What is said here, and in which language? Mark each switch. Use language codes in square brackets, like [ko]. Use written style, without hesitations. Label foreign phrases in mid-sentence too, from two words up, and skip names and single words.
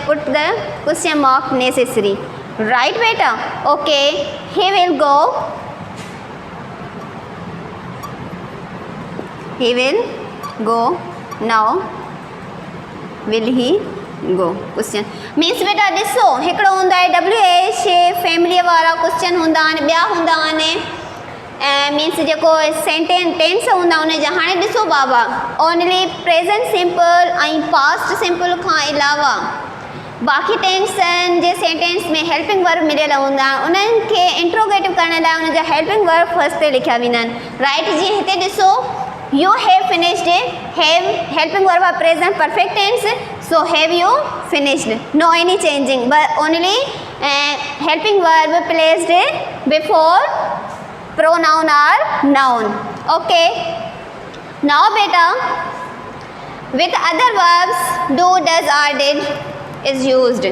[en] Put the question mark necessary. Right, beta? Okay. He will go. He will go. Now, will he go? Question. [sd] Means beta ॾिसो हिकिड़ो हूंदा आहे [en] WH family [sd] वारा क्वेश्चन हूंदा आहिनि, ॿिया हूंदा आहिनि ऐं मीन्स जेको टेंस हूंदा उन जा। हाणे ॾिसो बाबा, [en] only present simple [sd] ऐं [en] past simple [sd] खां अलावा बाक़ी टेंसन जे सेंटेंस में [en] helping verb [sd] मिलियल हूंदा आहिनि, उन्हनि खे इंट्रोगेटिव करण लाइ उन जा [en] helping verb [sd] फर्स्ट ते लिखिया वेंदा आहिनि। राइट, जीअं हिते ॾिसो [en] you have finished. Have helping verb are present perfect tense, so have you finished, no any changing, but only helping verb placed before pronoun or noun. Okay, now beta, with other verbs do, does or did is used.